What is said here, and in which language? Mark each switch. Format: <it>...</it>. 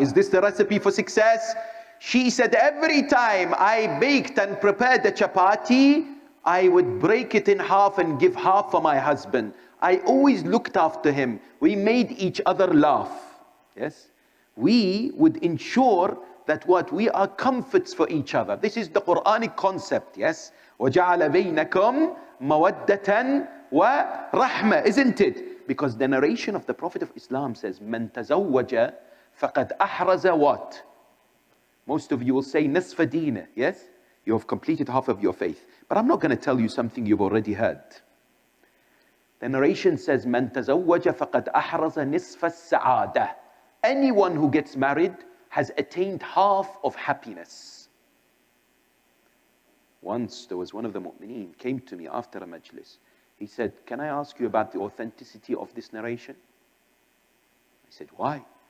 <en>Is this the recipe for success? She said, every time I baked and prepared the chapati, I would break it in half and give half for my husband. I always looked after him. We made each other laugh. Yes? We would ensure that what? We are comforts for each other. This is the Quranic concept, yes?</en> <ar>وَجَعَلَ بَيْنَكُمْ مَوَدَّةً وَرَحْمَةً,</ar> <en>isn't it? Because the narration of the Prophet of Islam says,</en> <ar>مَنْ تَزَوَّجَ فَقَدْ أَحْرَزَ</ar> <en>what? Most of you will say,</en> <ar>نِصْفَ دِينَ,</ar> <en>yes? You have completed half of your faith. But I'm not going to tell you something you've already heard. The narration says,</en> <ar>مَنْ تَزَوَّجَ فَقَدْ أَحْرَزَ نِصْفَ السَّعَادَةِ.</ar> <en>Anyone who gets married has attained half of happiness. Once there was one of the mu'mineen came to me after a majlis. He said, can I ask you about the authenticity of this narration? I said, why?</en>